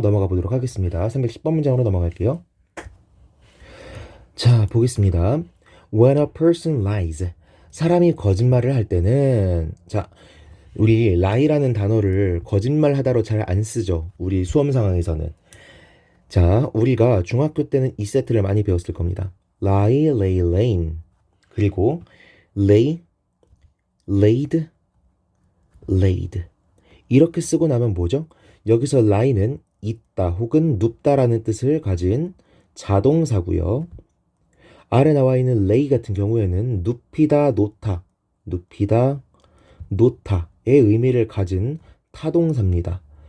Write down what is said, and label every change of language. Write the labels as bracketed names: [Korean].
[Korean] 넘어가 보도록 하겠습니다. 310번 문장으로 넘어갈게요. 자, 보겠습니다. [English] When a person lies, [Korean] 사람이 거짓말을 할 때는 자, 우리 lie라는 단어를 거짓말하다로 잘 안 쓰죠. 우리 수험 상황에서는. 자, 우리가 중학교 때는 이 세트를 많이 배웠을 겁니다. [English] lie, lay, lain. [Korean] 그리고 [English] lay, laid, laid. [Korean] 이렇게 쓰고 나면 뭐죠? 여기서 lie는 있다 혹은 눕다라는 뜻을 가진 자동사고요. 아래 나와 있는 lay 같은 경우에는 눕히다, 놓다, 눕히다, 놓다의 의미를 가진 타동사입니다.